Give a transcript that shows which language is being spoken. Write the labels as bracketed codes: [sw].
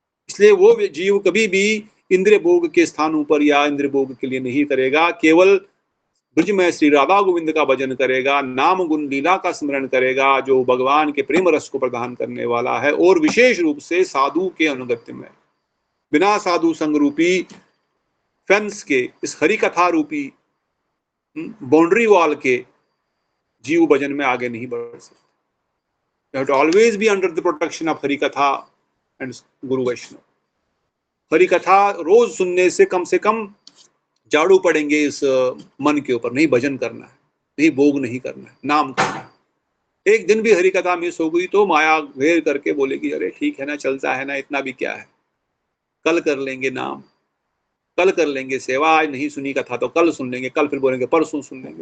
[hi] इसलिए वो जीव कभी भी इंद्रिय भोग के स्थानों पर या इंद्रिय भोग के लिए नहीं करेगा, केवल ब्रज में श्री राधा गोविंद का भजन करेगा, नाम गुण लीला का स्मरण करेगा, जो भगवान के प्रेम रस को प्रदान करने वाला है। और विशेष रूप से साधु के अनुगत्य में, बिना साधु संग रूपी फेंस के, इस हरि कथा रूपी बाउंड्री वॉल के जीव भजन में आगे नहीं बढ़ सकते। [en] You have to always be under the protection of Hari katha and guru Vaishnav. [hi] हरि कथा रोज सुनने से कम झाड़ू पड़ेंगे इस मन के ऊपर। नहीं भजन करना है, नहीं भोग नहीं करना है, नाम करना है। एक दिन भी हरि कथा मिस हो गई तो माया घेर करके बोलेगी, अरे ठीक है ना, चलता है ना, इतना भी क्या है, कल कर लेंगे नाम, कल कर लेंगे सेवा, आज नहीं सुनी कथा तो कल सुन लेंगे, कल फिर बोलेंगे परसों सुन लेंगे।